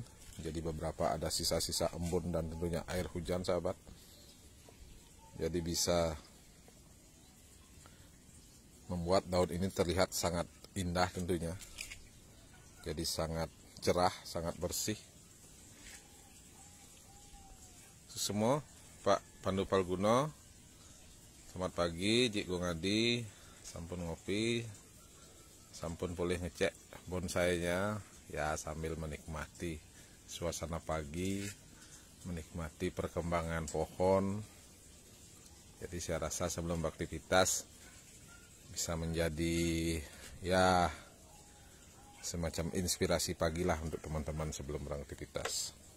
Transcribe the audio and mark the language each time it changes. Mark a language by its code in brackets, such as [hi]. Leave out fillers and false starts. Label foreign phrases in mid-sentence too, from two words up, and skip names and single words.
[id] Jadi beberapa ada sisa-sisa embun dan tentunya air hujan sahabat. Jadi bisa membuat daun ini terlihat sangat indah tentunya. Jadi sangat cerah, sangat bersih. Semua Pak Pandu Palguno, selamat pagi. Jik Gongadi, [ban] sampun ngopi, [id] sampun boleh ngecek bonsainya ya sambil menikmati suasana pagi, menikmati perkembangan pohon. Jadi saya rasa sebelum beraktivitas bisa menjadi ya semacam inspirasi pagi lah untuk teman-teman sebelum beraktivitas.